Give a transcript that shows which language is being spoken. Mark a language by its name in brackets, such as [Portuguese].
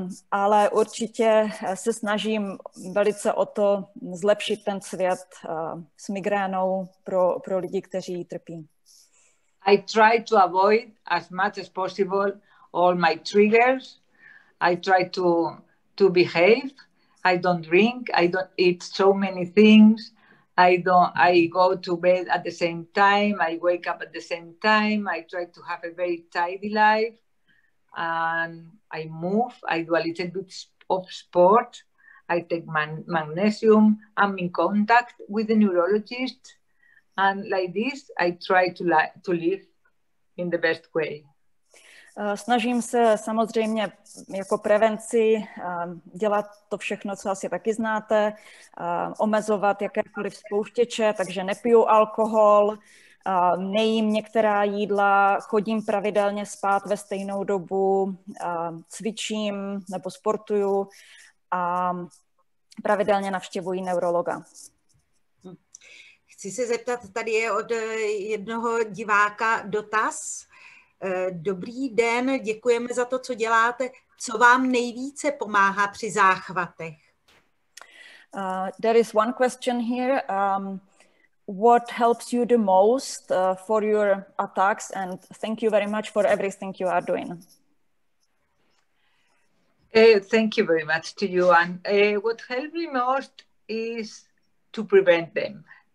[Czech] Ale určitě se snažím velice o to zlepšit ten svět s migrénou pro lidi, kteří ji trpí. [English] I try to avoid as much as possible all my triggers. I try to behave. I don't drink. I don't eat so many things. I go to bed at the same time. I wake up at the same time. I try to have a very tidy life. And I move. I do a little bit of sport. I take magnesium. I'm in contact with the neurologist. And like this, I try to live in the best way. [Czech] Snažím se samozřejmě jako prevenci dělat to všechno, co asi taky znáte, omezovat jakékoliv spouštěče, takže nepiju alkohol, nejím některá jídla, chodím pravidelně spát ve stejnou dobu, cvičím nebo sportuju a pravidelně navštěvuji neurologa. Chci se zeptat, tady je od jednoho diváka dotaz. Dobrý den, děkujeme za to, co děláte. Co vám nejvíce pomáhá při záchvatech? [English] There is one question here. What helps you the most for your attacks? And thank you very much for everything you are doing. Thank you very much to you. And what helps me most is to prevent them.